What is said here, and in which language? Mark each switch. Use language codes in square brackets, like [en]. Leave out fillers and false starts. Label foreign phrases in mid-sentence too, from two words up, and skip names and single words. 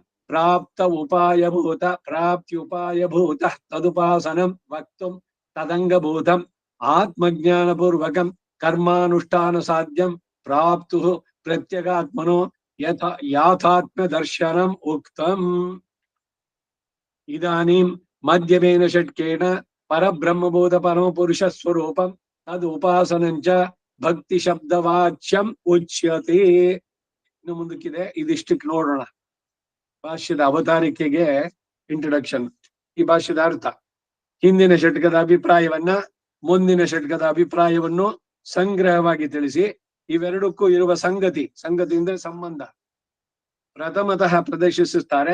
[sa] ಪ್ರಾಪ್ತ್ಯುಪಾಯಭೂತ ತದುಪಾಸನಂ ವಕ್ತುಂ ತದಂಗಭೂತಂ ಆತ್ಮಜ್ಞಾನಪೂರ್ವಕಂ ಕರ್ಮಾನುಷ್ಠಾನ ಸಾಧ್ಯಂ ಪ್ರಾಪ್ತು ಪ್ರತ್ಯಗಾತ್ಮನೋ ಯಾಥಾತ್ಮ ದರ್ಶನಂ ಉಕ್ತಂ. ಇದಾನೀಂ ಮಧ್ಯಮೇನ ಷಟ್ಕೇನ ಪರಬ್ರಹ್ಮಬೋಧ ಪರಮಪುರುಷ ಸ್ವರೂಪಂ ತದ್ ಉಪಾಸನಂಚ ಭಕ್ತಿ ಶಬ್ದವಾಚ್ಯಂ ಉಚ್ಯತೆ. [kn] ಇನ್ನು ಮುಂದಕ್ಕಿದೆ, ಇದಿಷ್ಟಕ್ಕೆ ನೋಡೋಣ. ಭಾಷ್ಯದ ಅವತಾರಿಕೆಗೆ ಇಂಟ್ರೊಡಕ್ಷನ್. ಈ ಭಾಷ್ಯದ ಅರ್ಥ, ಹಿಂದಿನ ಷಟ್ಕದ ಅಭಿಪ್ರಾಯವನ್ನ ಮುಂದಿನ ಷಟ್ಕದ ಅಭಿಪ್ರಾಯವನ್ನು ಸಂಗ್ರಹವಾಗಿ ತಿಳಿಸಿ ಇವೆರಡಕ್ಕೂ ಇರುವ ಸಂಗತಿ ಅಂದ್ರೆ ಸಂಬಂಧ ಪ್ರಥಮತಃ ಪ್ರದರ್ಶಿಸುತ್ತಾರೆ.